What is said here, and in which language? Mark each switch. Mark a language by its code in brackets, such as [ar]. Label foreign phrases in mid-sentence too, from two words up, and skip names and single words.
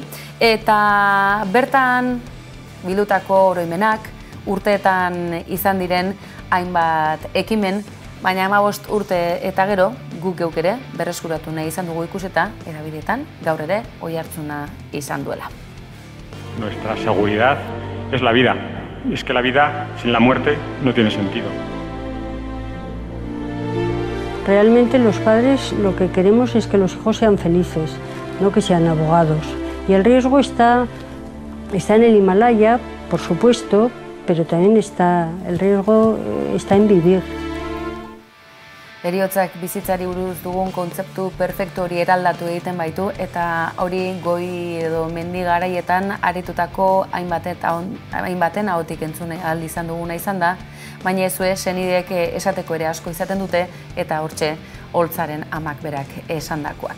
[eu] Eta bertan bildutako oroimenak, urteetan izan diren hainbat ekimen, baina 15 urte eta gero, guk geuk ere berreskuratu nahi izan dugu ikuseta, erabidetan gaur ere oihartzuna izan duela. [es] Nuestra seguridad es la vida. Y es que la vida sin la muerte no tiene sentido. Realmente los padres lo que queremos es que los hijos sean felices, no que sean abogados. Y el riesgo está en el Himalaya, por supuesto, pero también el riesgo está en vivir. [eu] Heriotzak bizitzari buruz dugun kontzeptu perfektu hori eraldatu egiten baitu, eta hori goi edo mendi garaietan aritutako hainbaten ahotik entzune ahal izan duguna izan da, baina ezue senideek esateko ere asko izaten dute, eta hortxe Oltzaren amak berak esandakoak.